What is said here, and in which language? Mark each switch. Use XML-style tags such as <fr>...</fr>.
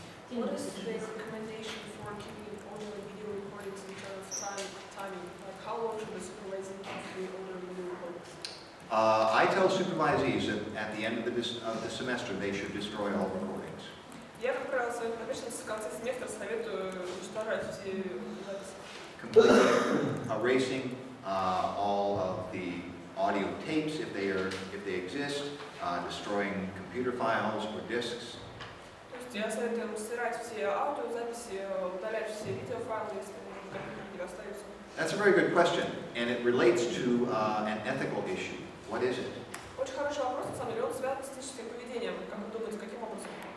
<en>What is the recommendation for keeping audio and video recordings in terms of timing? Like how long should the supervising keep the audio and video recordings? I tell supervisees that at the end of the semester they should destroy all recordings.</en> <ru>Я, как правило, своим подопечным в конце семестра советую уничтожать все записи.</ru> <en>Completely erasing all of the audio tapes if they exist, destroying computer files or disks.</en> <ru>То есть я советую им стирать все аудиозаписи, удалять все видеофайлы, если они в компьютере остаются.</ru> <en>That's a very good question, and it relates to an ethical issue. What is it?</en> <ru>Очень хороший вопрос, на самом деле, он связан с этическим поведением. Как вы думаете, каким образом?</ru>